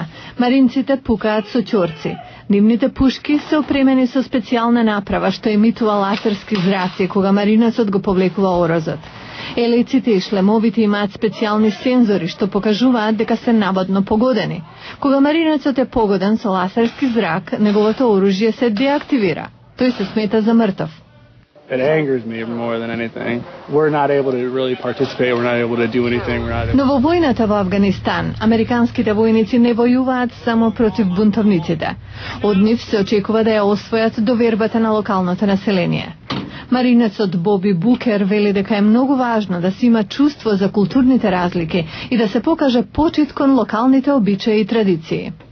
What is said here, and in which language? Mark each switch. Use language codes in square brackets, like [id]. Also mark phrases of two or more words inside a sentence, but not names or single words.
[mk] Маринците пукаат со ќорци. Нивните пушки се опремени со специјална направа што емитува лазерски зраци кога маринецот го повлекува орозот. Елиците и шлемовите имаат специјални сензори што покажуваат дека се наводно погодени. Кога маринецот е погоден со лазерски зрак, неговото оружје се деактивира. Тој се смета за мртов. [en] It angers me more than anything. We're not able to really participate. We're not able to do anything. [mk] Но во војната во Афганистан, американските војници не војуваат само против бунтовниците. Од нив се очекува да ја освојат довербата на локалното население. Маринецот Боби Букер вели дека е многу важно да се има чувство за културните разлики и да се покаже почит кон локалните обичаи и традиции.